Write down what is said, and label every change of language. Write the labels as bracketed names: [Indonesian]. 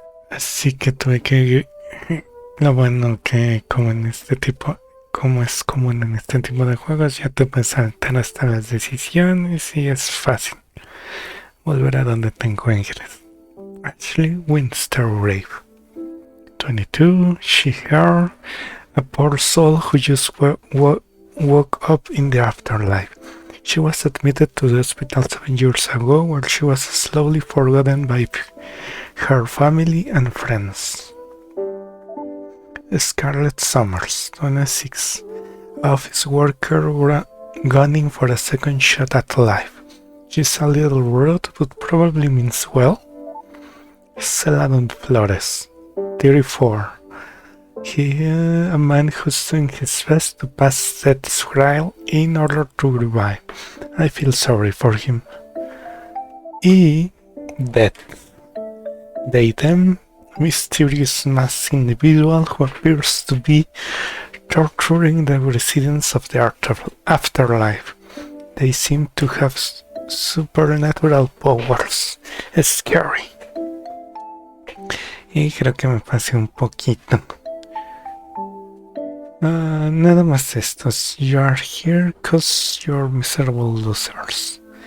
[Spanish] Así que tuve que... Lo bueno que como en este tipo... Como es común en este tipo de juegos, ya te puedes saltar hasta las decisiones y es fácil volver a donde te encuentres. [English] Ashleigh Wintergrave. 22, she her, a poor soul who just woke up in the afterlife. She was admitted to the hospital 7 years ago, where she was slowly forgotten by her family and friends. Scarlett Summers, 26, office worker gunning for a second shot at life. She's a little rude, but probably means well. Celadon Flores, 34. A man who's doing his best to pass death's trial in order to revive. I feel sorry for him. Y Death. Datem, mysterious masked individual who appears to be torturing the residents of the afterlife. They seem to have supernatural powers. It's scary. [Spanish] Y creo que me pasé un poquito. Nada más estos. [English] You are here cause you're miserable losers.